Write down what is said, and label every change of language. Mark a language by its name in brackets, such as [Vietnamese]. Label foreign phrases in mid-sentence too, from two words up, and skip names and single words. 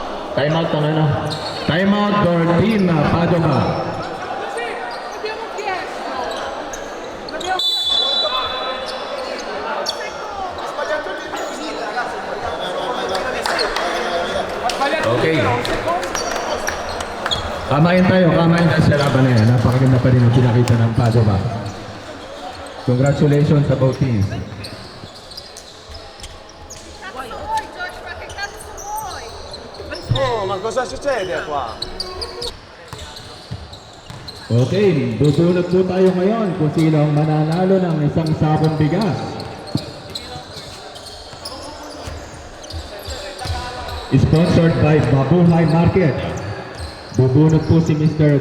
[English] Time out [Filipino] ng ano? [English] Time out for Team Padova. [Italian] Così abbiamo chiesto. L'abbiamo Ha sbagliato Okay. tutto, un secondo. [Filipino] Kamain tayo sa laban na yan. Napakaganda pa rin ang pinakita ng Padova. [English] Congratulations sa both teams. [Italian] Cazzo vuoi, Joshua? Che cazzo vuoi? Oh, ma cosa succede qua? [Filipino] Okay, bubunot po tayo ngayon kung sino ang mananalo ng isang sakong bigas. [English] Sponsored by Mabuhay Market. [Filipino] Bubunot po si Mr.